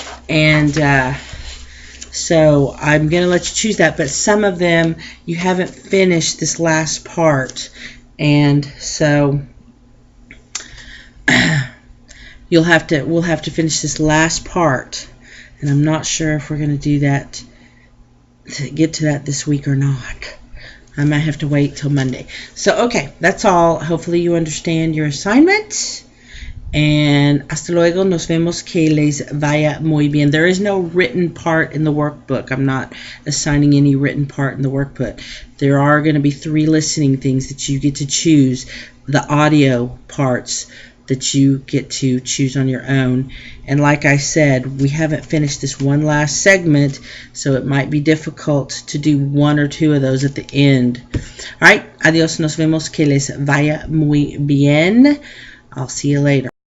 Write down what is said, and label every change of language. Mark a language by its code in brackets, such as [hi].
[en] And so I'm going to let you choose that, but some of them you haven't finished this last part, and so we'll have to finish this last part, and I'm not sure if we're going to do that, to get to that this week or not. I might have to wait till Monday. So okay, that's all. Hopefully you understand your assignment. [es] And hasta luego, nos vemos, que les vaya muy bien. [en] There is no written part in the workbook. I'm not assigning any written part in the workbook. There are going to be 3 listening things that you get to choose. The audio parts that you get to choose on your own. And like I said, we haven't finished this one last segment, so it might be difficult to do 1 or 2 of those at the end. All right, adios, nos vemos, que les vaya muy bien. I'll see you later.